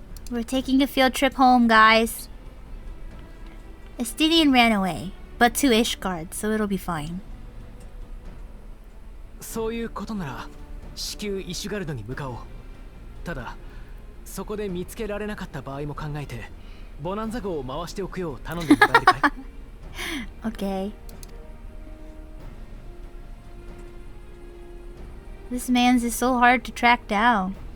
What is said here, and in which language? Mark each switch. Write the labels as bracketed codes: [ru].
[en] We're taking a field trip home, guys. Estinian ran away, but to Ishgard, so it'll be fine. [ja] そういうことなら、至急イシュガルドに向かおう。ただ、そこで見つけられなかった場合も考えて、ボナンザ号を回しておくよう頼んでもらえるかい？ [en] Okay. This man's is so hard to track down.